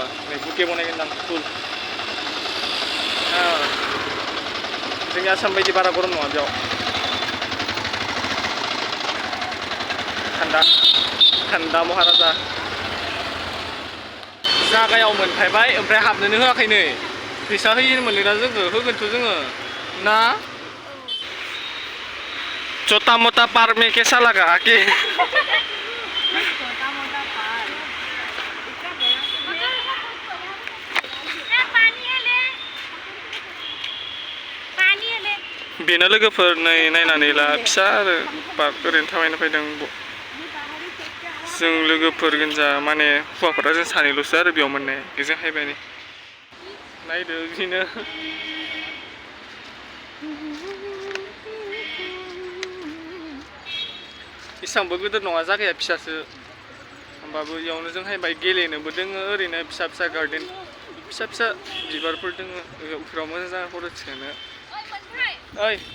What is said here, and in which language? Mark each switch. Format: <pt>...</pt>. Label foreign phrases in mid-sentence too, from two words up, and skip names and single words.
<brx>नै बुके बनायगोन आं फुल जोंनि आसाम बायदि बारा गरम नङा बेयाव थान्दा महाराजा जागायाव मोनफायबाय ओमफ्राय हाबनोनो होआखै नै फैसा होयो मोनोना जोङो होगोनथ' जोङो ना</brx> <hi>छोटा मोटा पार्क में कैसा लगा</hi> <brx>आके बेनो लोगोफोर नै नायनानै ला फिसा आरो पार्क ओरैनो थाबायनो फैदों जों लोगोफोर गोजा माने हौवाफोरा जों सानैल'सो आरो बेयाव मोननाय बेजों हायबाय नै नायदो बिदिनो एसांबो गिदिर नङा जायगाया फिसासो होमबाबो इयावनो जों हायबाय गेलेनोबो दोङो ओरैनो फिसा फिसा गार्डेन फिसा फिसा बिबारफोर दोङो बेफोराव मोजां जाना फट' थिखांनो ओइ</brx>